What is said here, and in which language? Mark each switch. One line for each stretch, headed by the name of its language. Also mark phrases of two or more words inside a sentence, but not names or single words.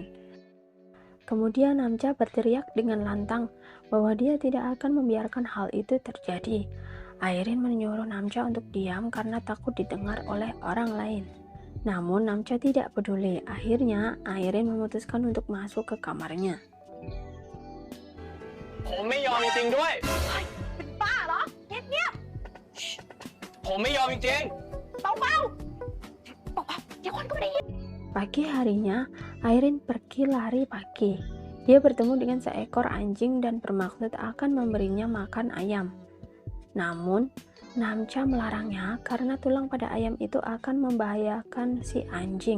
Indonesian: Kemudian Namcha berteriak dengan lantang bahwa dia tidak akan membiarkan hal itu terjadi. Airin menyuruh Namcha untuk diam karena takut didengar oleh orang lain. Namun Namcha tidak peduli. Akhirnya Airin memutuskan untuk masuk ke kamarnya.
Thai: ผมไม่ยอมจริงๆด้วย เป็นบ้าเหรอ เงียบ ผมไม่ยอมจริง ๆเบาๆเบาๆเดี๋ยวคนก็ไม่ได้ยิน
Indonesian: Pagi harinya, Airin pergi lari pagi. Dia bertemu dengan seekor anjing dan bermaksud akan memberinya makan ayam. Namun, Namcha melarangnya karena tulang pada ayam itu akan membahayakan si anjing.